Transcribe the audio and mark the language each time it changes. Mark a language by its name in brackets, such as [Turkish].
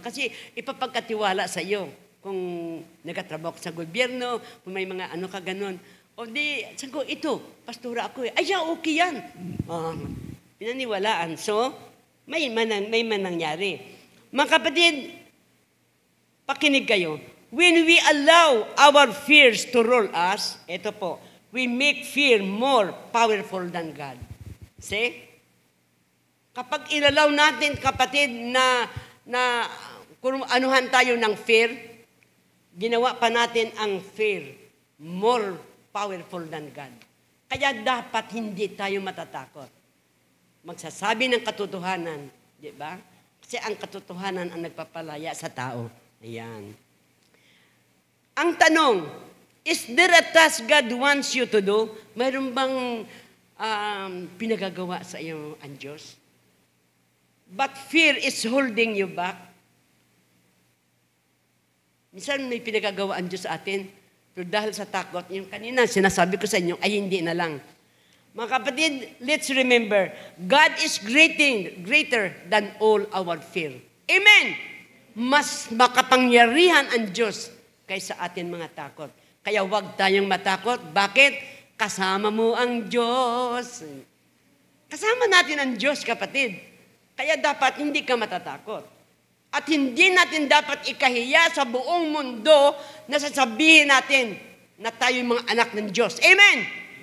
[Filipino] Kasi ipapagkatiwala sa iyo kung nagtatrabaho sa gobyerno, kung may mga ka ganon. O di, sabi ko, ito, pastora ako eh. Ay, okay yan. Pinaniwalaan. So, may manangyari. Mga kapatid, pakinig kayo. [English] When we allow our fears to rule us, [Filipino] ito po, [English] we make fear more powerful than God. [Filipino] See? Kapag ilalaw natin, kapatid, na kung anuhan tayo ng fear, ginawa pa natin ang fear [English] more powerful than God. [Filipino] Kaya dapat hindi tayo matatakot. Magsasabi ng katotohanan, di ba? Kasi ang katotohanan ang nagpapalaya sa tao. Ayan. Ang tanong, [English] is there a task God wants you to do? [Filipino] Mayroon bang pinagagawa sa iyo ang Diyos? [English] But fear is holding you back. [Filipino] Minsan may pinagagawa ang Diyos sa atin, pero dahil sa takot, yung kanina sinasabi ko sa inyo, ay hindi na lang. Mga kapatid, [English] let's remember, God is greater than all our fear. Amen! [Filipino] Mas makapangyarihan ang Diyos kaysa atin mga takot. Kaya huwag tayong matakot. Bakit? Kasama mo ang Diyos. Kasama natin ang Diyos, kapatid. Kaya dapat hindi ka matatakot. At hindi natin dapat ikahiya sa buong mundo na sasabihin natin na tayo mga anak ng Diyos. Amen!